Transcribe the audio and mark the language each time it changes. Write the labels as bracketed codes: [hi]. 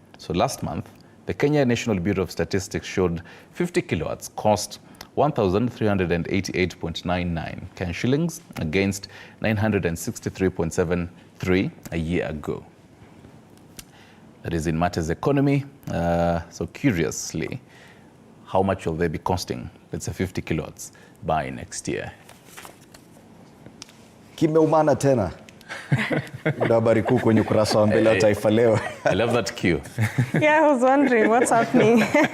[en] So last month, the Kenya National Bureau of Statistics showed 50 kilowatts cost 1,388.99 Kenyan shillings against 963.73 a year ago. That is in matters economy. So curiously, how much will they be costing, let's say 50 kilowatts, by next year? [sw] Kimeumana tena. Ndio habari kuu kwenye ukurasa wa mbele wa Taifa Leo. [en] I love that cue. Yeah, I was wondering what's happening.